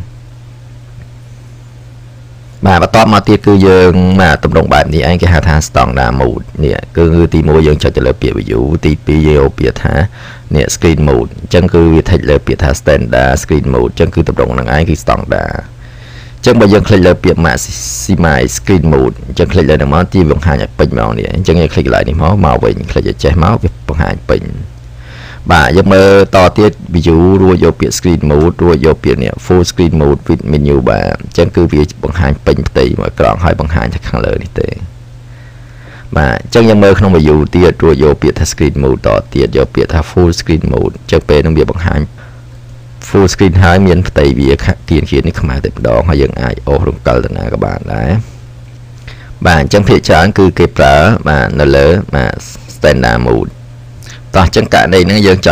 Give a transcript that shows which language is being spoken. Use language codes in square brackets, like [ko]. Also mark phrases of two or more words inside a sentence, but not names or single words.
[km] បាទបន្ទាប់មកទៀតគឺយើងមកទម្រង់បែបនេះឯងគេហៅថា [en] standard mode [km] នេះគឺទី1យើងចុចទៅលើពាក្យ view ទី2យើងយកពាក្យថានេះ [en] screen mode [km] អញ្ចឹងគឺវាថេចលើពាក្យថា [en] standard screen mode [km] អញ្ចឹងគឺទម្រង់ហ្នឹងឯងគឺ standard អញ្ចឹងបើយើង click លើពាក្យ [en] maximize screen mode [km] អញ្ចឹង click លើហ្នឹងមកទីបង្ហាញឲ្យពេញមក នេះអញ្ចឹងយើង click កន្លែងនេះមកវិញ click ឲ្យចេះមកវាបង្ហាញពេញបាទយើងមើលតទៀត view រួចយកពាក្យ [en] screen mode [km] រួចយកពាក្យនេះ [en] full screen mode with menu bar [km] អញ្ចឹងគឺវាបង្ហាញពេញផ្ទៃមួយក្រង់ហើយបង្ហាញតែខាងលើនេះ ទេបាទអញ្ចឹងយើងមើលក្នុង view ទៀតរួចយកពាក្យថា [en] screen mode [km] តទៀតយកពាក្យថា [en] full screen mode [km] អញ្ចឹងពេលនឹងវាបង្ហាញ [en] full screen [km] ហើយមានផ្ទៃវាគៀននេះខ្មៅតែម្ដង ហើយយើងអាចអូសរង្កិលទៅណាក៏បានដែរបាទអញ្ចឹងភាគច្រើនគឺគេប្រើបាទនៅលើបាទ [en] standard mode [km] តោះអញ្ចឹងករណីហ្នឹងយើងចង់